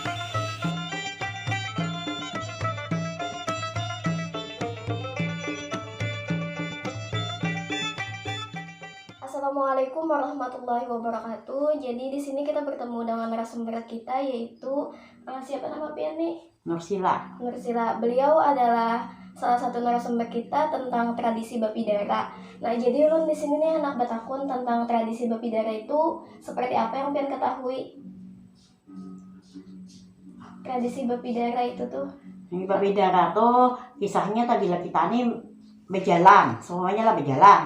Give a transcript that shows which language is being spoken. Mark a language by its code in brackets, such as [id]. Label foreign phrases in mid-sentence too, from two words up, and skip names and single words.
[ar] السلام عليكم ورحمة الله وبركاته. [id] Jadi di sini kita bertemu dengan narasumber kita, yaitu siapa nama Pian nih? Nursila. Beliau adalah salah satu narasumber kita tentang tradisi Bapidara. Nah, jadi ulun di sini nih anak batakun tentang tradisi Bapidara itu seperti apa yang Pian ketahui? Tradisi Bapidara itu tuh. Ini Bapidara tuh kisahnya tadi lah kita nih berjalan, semuanya lah berjalan.